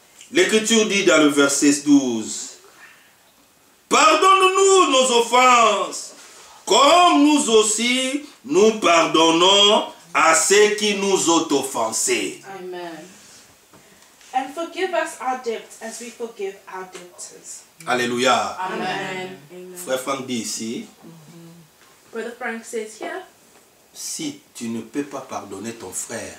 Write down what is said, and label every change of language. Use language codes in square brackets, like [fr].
[fr] L'Écriture dit dans le verset 12. Pardonne-nous nos offenses, comme nous aussi nous pardonnons à ceux qui nous ont offensés. Amen. [en] And forgive us our debts as we forgive our debtors. Alléluia. Amen. [fr] Frère Franck dit ici, [en] Brother Frank says here, [fr] si tu ne peux pas pardonner ton frère,